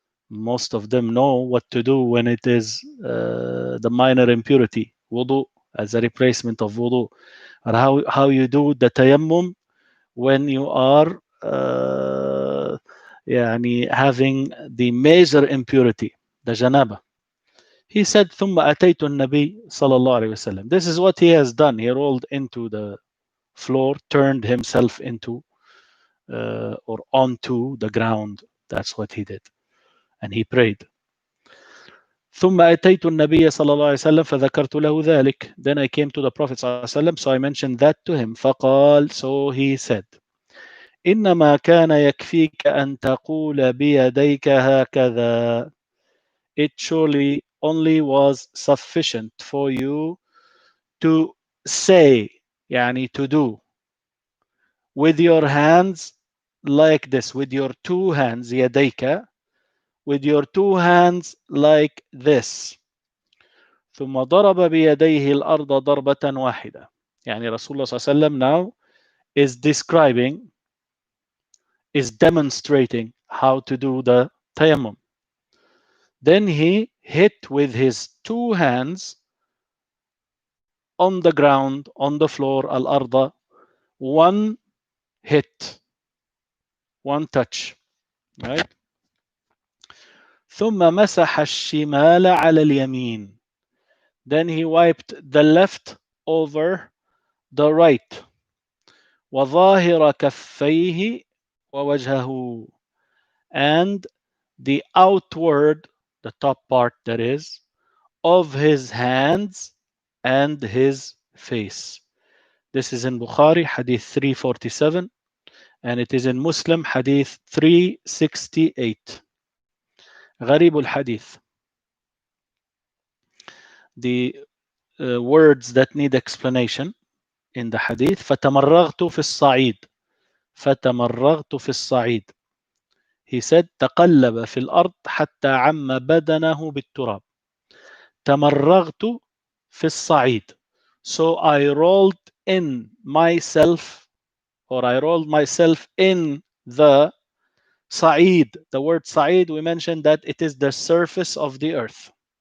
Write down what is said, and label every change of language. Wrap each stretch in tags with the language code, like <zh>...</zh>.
<en>Most of them know what to do when it is the minor impurity, wudu, as a replacement of wudu, and how you do the tayammum when you are يعني having the major impurity, the janaba. He said</en> <ar>ثم أتيت النبي صلى الله عليه وسلم.</ar> <en>This is what he has done. He rolled into the floor, turned himself into or onto the ground. That's what he did. And he prayed.</en> <ar>ثم أتيت النبي صلى الله عليه وسلم فذكرت له ذلك.</ar> <en>Then I came to the Prophet</en> <ar>صلى الله عليه وسلم,</ar> <en>so I mentioned that to him.</en> <ar>فقال,</ar> <en>so he said,</en> <ar>إنما كان يكفيك أن تقول بيديك هكذا.</ar> <en>It surely only was sufficient for you to say, يعني to do, with your hands like this, with your two hands, يديك, with your two hands like this.</en> <ar>ثم ضرب بيديه الأرض ضربة واحدة. يعني رسول الله صلى الله عليه وسلم</ar> <en>now is describing, is demonstrating how to do the tayammum. Then he hit with his two hands on the ground, on the floor, al-arda, one hit, one touch, right?</en> <ar>ثم مسح الشمال على اليمين.</ar> <en>Then he wiped the left over the right.</en> <ar>وظاهر كفيه ووجهه.</ar> <en>And the outward, the top part that is, of his hands and his face. This is in Bukhari, Hadith 347, and it is in Muslim, Hadith 368.</en> <ar>غريب الحديث.</ar> <en>The words that need explanation in the Hadith.</en> <ar>فتمرغت في الصعيد. فتمرغت في الصعيد.</ar> <en>He said</en> <ar>تقلب في الأرض حتى عم بدنه بالتراب. تمرغت في الصعيد.</ar> <en>So I rolled in myself, or I rolled myself in the Sa'id. The word Sa'id, we mentioned that it is the surface of the earth.</en>